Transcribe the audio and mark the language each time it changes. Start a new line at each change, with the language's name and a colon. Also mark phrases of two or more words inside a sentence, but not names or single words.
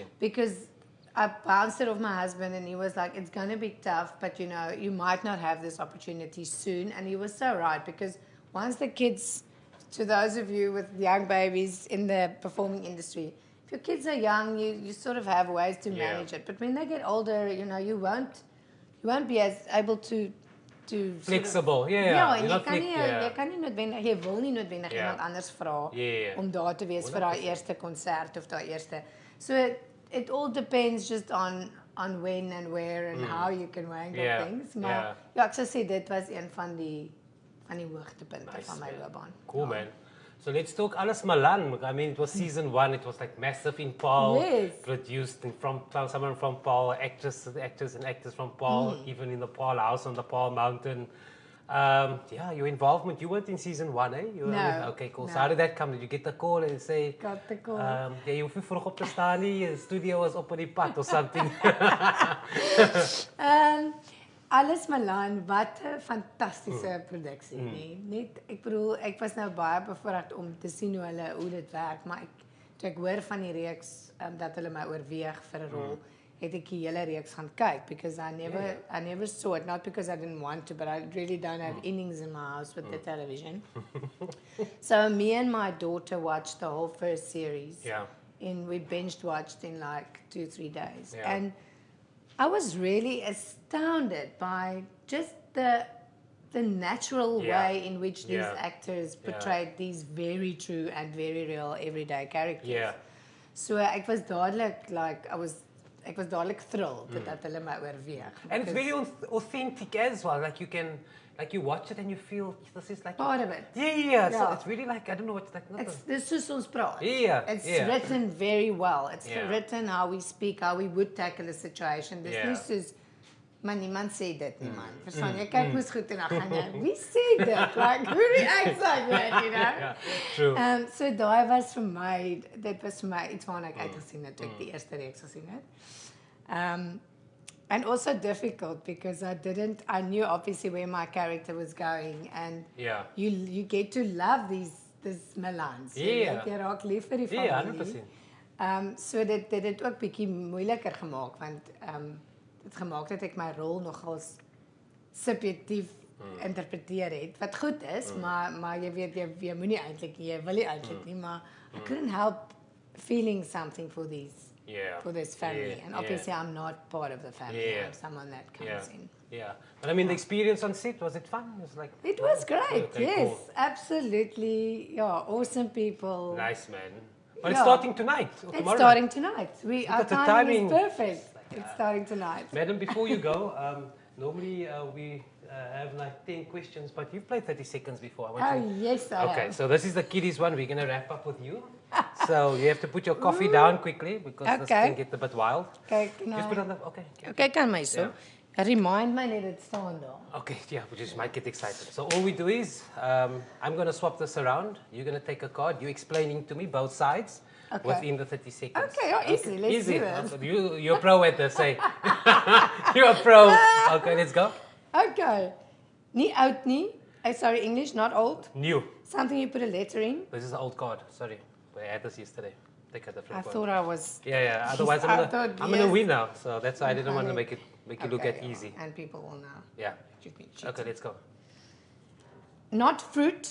English: Because I bounced it off my husband, and he was like, it's going to be tough, but, you might not have this opportunity soon. And he was so right, because once the kids, to those of you with young babies in the performing industry, if your kids are young, you sort of have ways to manage it. But when they get older, you won't be as able to flexible,
Afrikaans: en jy kan nie noodwendig, jy wil nie noodwendig iemand anders vra om daar te wees vir daai eerste konsert of daai eerste.
English: So it all depends just on when and where and how you can wrangle things.
Afrikaans: Maar ek sou sê dit was een van die hoogtepunte van my loopbaan.
English: Cool, man. So let's talk Alles Malan. I mean, it was season 1. It was like massive in Paul. Yes. Produced from someone from Paul, actors and actors from Paul, even in the Paul house on the Paul mountain. Your involvement. You weren't in season 1, eh? No. Okay, cool. No. So how did that come? Did you get the call and say? Got the call.
Afrikaans: Jy hoef nie vroeg op te staan nie.
English: The studio was
Afrikaans: op die pad
English: or something.
Afrikaans: Alles Malan, wat 'n fantastiese produksie, nee. Net, ek bedoel, ek was nou baie bevoorreg om te sien hoe dit werk, maar toe ek hoor van die reeks dat hulle my oorweeg vir 'n rol, het ek die hele reeks gaan kyk,
English: because I never saw it, not because I didn't want to, but I really don't have innings in my house with the television. So me and my daughter watched the whole first series. Yeah. And we binged watched in like 2-3 days. Yeah. And I was really astounded by just the natural way in which these actors portrayed these very true and very real everyday characters. Yeah.
Afrikaans: So ek was dadelik thrilled dat hulle my oorweeg.
English: And it's very authentic as well. Like you watch it and you feel this is like part of it. Yeah. So it's really like, I don't know what's like. This is
Afrikaans: ons praat.
English: Yeah. It's written very well. It's written how we speak, how we would tackle a situation.
Afrikaans: Dis nie soos maar niemand sê dit nie, man. Verstaan jy? Kyk hoe's goed en dan gaan jy, wie sê dit?
English: Like, who reacts like that, Yeah, true.
Afrikaans: So daai was vir my, dit was vir my iets waarna ek uitgesien het toe ek die eerste reeks gesien het.
English: And also difficult because I knew obviously where my character was going, and you get to love these Malans.
Afrikaans: Jy raak lief vir die familie. 100%. So dit het dit ook bietjie moeiliker gemaak, want dit gemaak dat ek my rol nogals subjektief interpreteer het, wat goed is, maar jy weet jy moenie eintlik, jy wil nie eintlik nie, maar
English: I couldn't help feeling something for these for this family. Yeah. And obviously I'm not part of the family. Yeah. I'm someone that comes in. Yeah. But I mean, the experience on set, was it fun? It was like... It was great, Okay, yes, cool. absolutely. Yeah, awesome people. Nice, man. But it's Yeah. starting tonight or It's tomorrow starting tonight. Our at the timing timing. is perfect. It's starting tonight. Madam, before you go, normally we have like 10 questions, but you've played 30 seconds before. I want Oh, yes, I Okay, have. so this is the kiddies one. We're going to wrap up with you. So you have to put your coffee down quickly because this Okay. can get a bit wild. Okay, can Just I... put on the... Okay.
Afrikaans: Okay, kan my so. Remind my net het staan daar.
English: Okay, yeah, we just might get excited. So all we do is, I'm going to swap this around. You're going to take a card. You're explaining to me both sides within the 30 seconds. Okay, oh, easy. Let's do this. Okay, you're pro at this, say. You're a pro. Okay, let's go.
Afrikaans: Okay. Nie oud nie.
English: Sorry, English, not old. New. Something you put a letter in. This is an old card. Sorry. I had this yesterday. Take a different I one. thought I was... Yeah. Otherwise, I I'm thought, gonna yes. win now. So that's why I didn't want to make you look at Okay, easy. And people will know. Yeah. You've been cheating. Okay, let's go. Not fruit.